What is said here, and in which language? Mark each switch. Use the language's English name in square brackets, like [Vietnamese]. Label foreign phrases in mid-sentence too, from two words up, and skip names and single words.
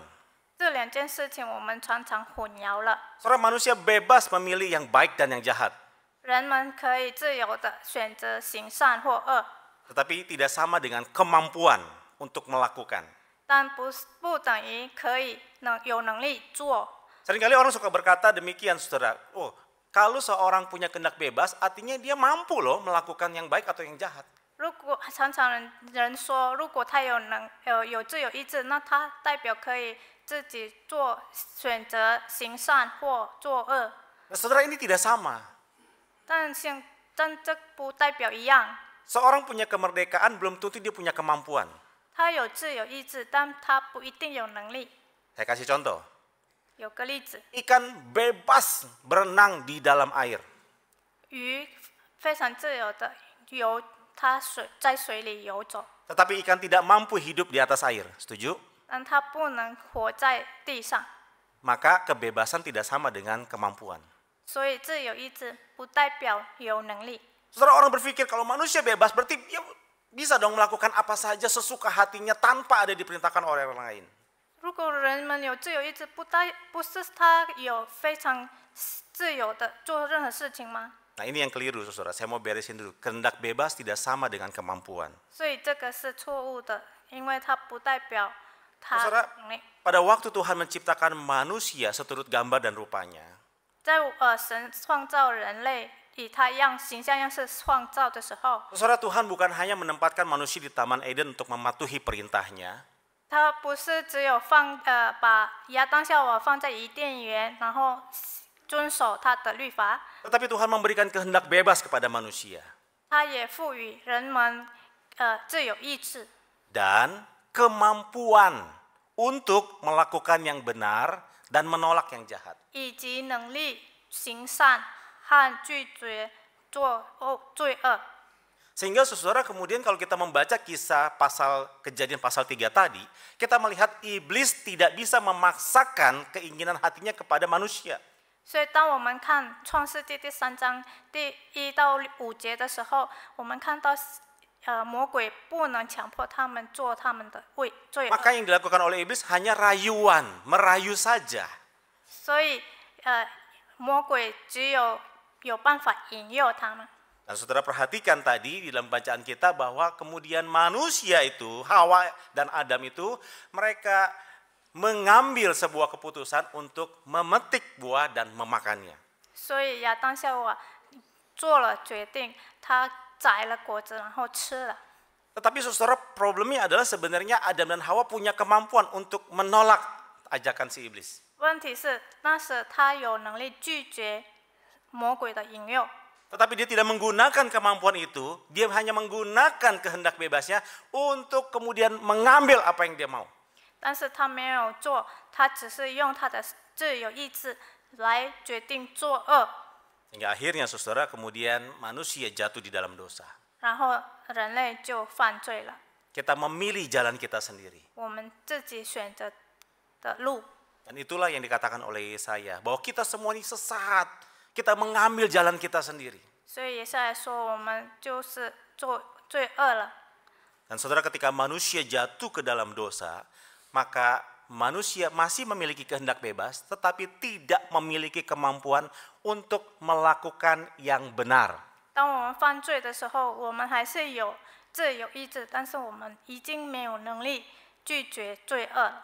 [Chinese] 这两件事情我们常常混淆了。 [Indonesian] Saudara, manusia bebas memilih yang baik dan yang jahat. [Chinese] 人们可以自由的选择行善或恶， [Indonesian] Tetapi tidak sama dengan kemampuan untuk melakukan. [Chinese] 但不等于可以有能力做。 [Indonesian] Seringkali orang suka berkata demikian, saudara. Oh, kalau seorang punya kehendak bebas, artinya dia mampu loh melakukan yang baik atau yang jahat. [Chinese] 如果常常人说，如果他有自由意志，那他代表可以自己选择行善或作恶。 [Indonesian] Nah, saudara, ini tidak sama. [Chinese] 但这不代表一样。 [Indonesian] Seorang punya kemerdekaan belum tentu dia punya kemampuan. [Chinese] 他有自由意志，但他不一定有能力。 [Indonesian] Saya kasih contoh. [Chinese] 有个例子， [Indonesian] Ikan bebas berenang di dalam air. [Chinese] 鱼非常自由的游，它在水里游走， [Indonesian] Tetapi ikan tidak mampu hidup di atas air. Setuju? [Chinese] 但它不能活在地上。 [Indonesian] Maka kebebasan tidak sama dengan kemampuan. [Chinese] 所以自由意志不代表有能力。 [Indonesian] Saudara, orang berpikir kalau manusia bebas berarti ya bisa dong melakukan apa saja sesuka hatinya tanpa ada diperintahkan oleh orang lain. [Chinese] 如果人们有自由意志，不是他有非常自由的做任何事情吗？ [Indonesian] Nah ini yang keliru saudara, saya mau beresin dulu. Kehendak bebas tidak sama dengan kemampuan. [Chinese] 所以这个是错误的，因为它不代表他 [Indonesian] Saudara, [Chinese] 能力。 [Indonesian] pada waktu Tuhan menciptakan manusia seturut gambar dan rupanya, [Chinese] 在神创造人类以他形象样式创造的时候， [Indonesian] saudara, Tuhan bukan hanya menempatkan manusia di Taman Eden untuk mematuhi perintahnya, [Chinese] 他不是只有把亚当夏娃放在伊甸园，然后遵守他的律法， [Indonesian] tetapi Tuhan memberikan kehendak bebas kepada manusia [Chinese] 他也赋予人们自由意志， [Indonesian] dan kemampuan untuk melakukan yang benar dan menolak yang jahat. [Chinese] 以及能力行善和拒绝做罪恶。 [Indonesian] Sehingga saudara kemudian kalau kita membaca kisah kejadian pasal 3 tadi, kita melihat iblis tidak bisa memaksakan keinginan hatinya kepada manusia. [Chinese] 所以，当我们看创世纪第3章第1到5节的时候，我们看到，魔鬼不能强迫他们做他们的罪恶。 [Indonesian] Maka yang dilakukan oleh iblis hanya rayuan, merayu saja. [Chinese] 所以，魔鬼只有办法引诱他们。 [Indonesian] Dan saudara perhatikan tadi di dalam bacaan kita bahwa kemudian manusia itu, Hawa dan Adam itu, mereka mengambil sebuah keputusan untuk memetik buah dan memakannya. [Chinese] 所以亚当夏娃做了决定，他摘了果子，然后吃了。 [Indonesian] Tetapi saudara problemnya adalah sebenarnya Adam dan Hawa punya kemampuan untuk menolak ajakan si iblis. [Chinese] 问题是，那时他有能力拒绝魔鬼的引诱。 [Indonesian] Tetapi dia tidak menggunakan kemampuan itu, dia hanya menggunakan kehendak bebasnya untuk kemudian mengambil apa yang dia mau. [Chinese] 但是他没有做，他只是用他的自由意志来决定作恶， [Indonesian] Hingga akhirnya saudara kemudian manusia jatuh di dalam dosa. [Chinese] 然后人类就犯罪了。 [Indonesian] Kita memilih jalan kita sendiri. [Chinese] 我们自己选择的路， [Indonesian] Dan itulah yang dikatakan oleh Yesaya, bahwa kita semua ini sesat. Kita mengambil jalan kita sendiri. [Chinese] 所以也是来说，我们就是做罪恶了。 [Indonesian] Dan saudara ketika manusia jatuh ke dalam dosa, maka manusia masih memiliki kehendak bebas, tetapi tidak memiliki kemampuan untuk melakukan yang benar. [Chinese] 当我们犯罪的时候，我们还是有自由意志，但是我们已经没有能力拒绝罪恶了。